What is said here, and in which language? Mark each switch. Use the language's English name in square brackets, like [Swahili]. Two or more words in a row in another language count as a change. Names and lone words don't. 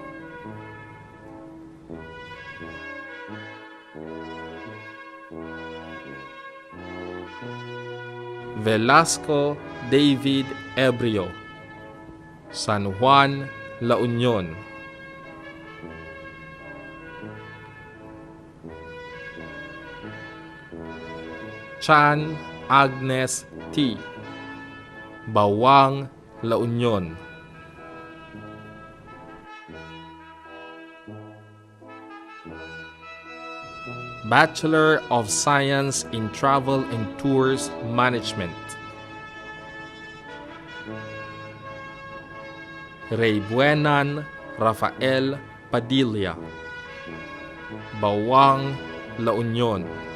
[English] Velasco David Ebrio, San Juan, La Union. Chan Agnes T, Bawang, La Union. Bachelor of Science in Travel and Tours Management. Ray Buenan Rafael Padilla, Bawang, La Union.